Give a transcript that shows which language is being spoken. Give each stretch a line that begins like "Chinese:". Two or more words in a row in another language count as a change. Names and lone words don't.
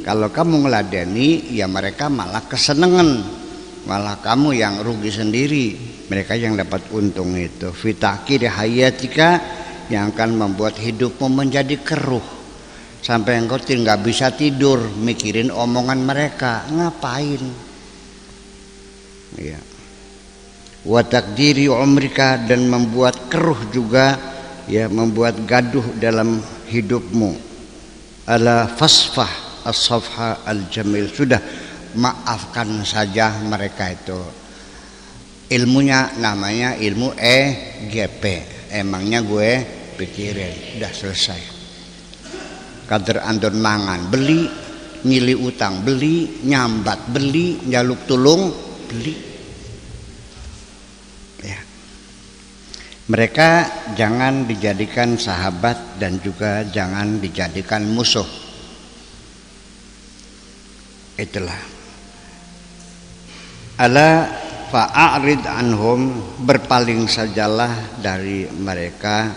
Indonesian: Kalau kamu ngeladeni, ya mereka malah kesenengan, malah kamu yang rugi sendiri, mereka yang dapat untung itu.
Arabic: في تكدير حياتك,
Indonesian: yang akan membuat hidupmu menjadi keruh, sampai engkau tidak bisa tidur mikirin omongan mereka. Ngapain? Ya.
Arabic: وتكدير عمرك,
Indonesian: dan membuat keruh juga, ya, membuat gaduh dalam hidupmu.
Arabic: ألا فاصفح الصفح الجميل,
Indonesian: sudah maafkan saja mereka itu. Ilmunya namanya ilmu EGP, emangnya gue pikirin, udah selesai.
Javanese: Kader andon mangan, beli, nyili utang, beli, nyambat, beli, njaluk tulung, beli.
Indonesian: Ya. Mereka jangan dijadikan sahabat dan juga jangan dijadikan musuh. Itulah.
Arabic: ألا فأعرض عنهم,
Indonesian: berpaling sajalah dari mereka.